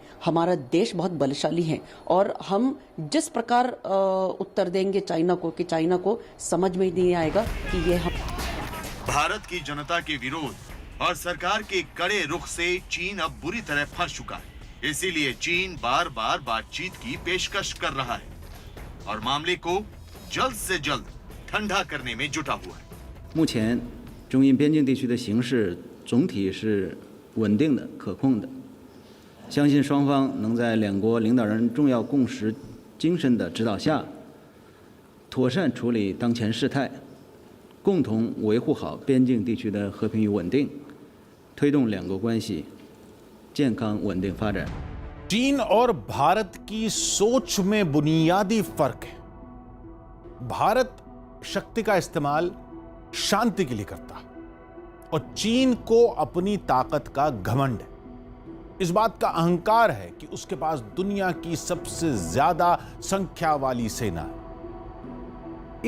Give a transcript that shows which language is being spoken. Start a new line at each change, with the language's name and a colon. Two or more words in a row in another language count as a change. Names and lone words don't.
Hindi: हमारा देश बहुत बलशाली है और हम जिस प्रकार उत्तर देंगे चाइना को कि चाइना को समझ में नहीं आएगा कि ये हम भारत की जनता के विरोध और सरकार के कड़े रुख से चीन अब बुरी तरह फंस चुका है। इसीलिए चीन बार बार बातचीत की पेशकश कर रहा है और मामले को जल्द से जल्द ठंडा करने में जुटा हुआ है।
Chinese: 目前中印边境地区的形势总体是稳定的、可控的，相信双方能在两国领导人重要共识精神的指导下，妥善处理当前事态，共同维护好边境地区的和平与稳定，推动两国关系健康稳定发展。
Hindi: चीन और भारत की सोच में बुनियादी फर्क है। भारत शक्ति का इस्तेमाल शांति के लिए करता है और चीन को अपनी ताकत का घमंड है। इस बात का अहंकार है कि उसके पास दुनिया की सबसे ज्यादा संख्या वाली सेना है।